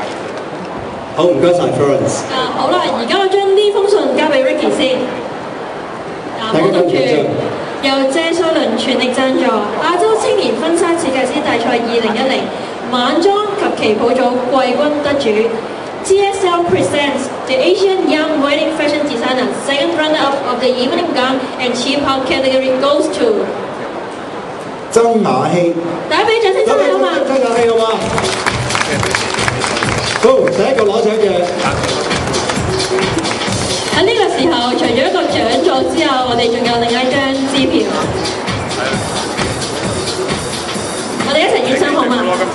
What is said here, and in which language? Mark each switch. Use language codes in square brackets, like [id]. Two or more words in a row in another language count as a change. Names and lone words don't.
[yue] 好，唔該晒 Florence。好啦，而家我將呢封信交俾 Ricky 先。大家跟住由謝瑞麟全力贊助亞洲青年婚紗設計師大賽2010晚裝及旗袍組季軍得主。 [en] TSL presents the Asian Young Wedding Fashion Designer. Second runner-up of the evening gown and cheap-out category goes to [yue] 曾雅希。大家俾掌聲收下好嘛？曾雅希好嘛？好，第一個攞獎嘅。喺呢個時候，除咗一個獎座之後，我哋仲有另一張支票。我哋一齊影相好嘛？